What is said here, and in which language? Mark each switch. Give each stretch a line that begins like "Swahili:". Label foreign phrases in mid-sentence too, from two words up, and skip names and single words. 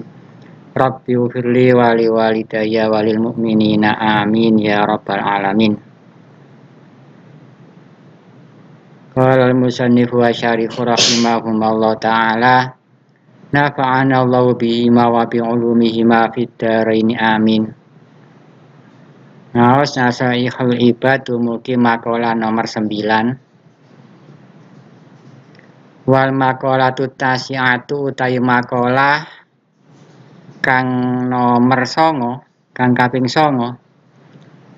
Arabic: رب اغفر لي ولوالدي وللمؤمنين آمين يا رب العالمين. قال المصنف وشارحه رحمهما الله تعالى، نفعنا الله بهما وبعلومهما في الدارين آمين.
Javanese: Naos nasaihul ibad dumugi makalah nomor 9.
Arabic: والمقالة التاسعة
Javanese: utawi makalah kang nomor 9, kang kaping 9.